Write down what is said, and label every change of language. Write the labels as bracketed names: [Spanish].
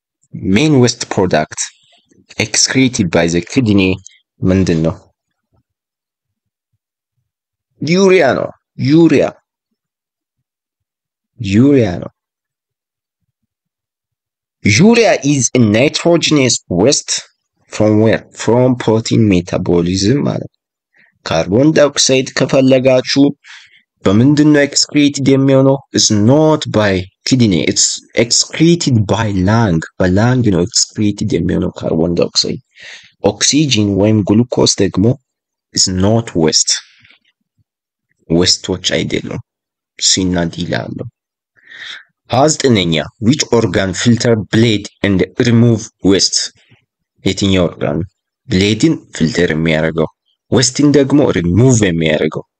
[English] Main waste product excreted by the kidney [Amharic] ምንድን ነው? ዩሪያ ነው። ዩሪያ ነው። [English] Urea is a nitrogenous waste from where? From protein metabolism [Amharic] ማለት ካርቦን ዳይኦክሳይድ ከፈለጋችሁ በምንድነው excreted የሚሆነው? [English] It's not by kidney, it's excreted by lung. [Amharic] በላንግ ነው excreted የሚሆነው ካርቦን ዳይኦክሳይድ። ኦክሲጅን ወይም ግሉኮስ ደግሞ [English] is not waste. ዌስቶች አይደሉም። [Amharic] ሲና ዲ ላለው 29ኛ [English] which organ filter blade and remove waste? [Amharic] የትኛው ኦርጋን ብሌድን ፊልተር የሚያደርገው ዌስትን ደግሞ ሪሙቭ የሚያደርገው?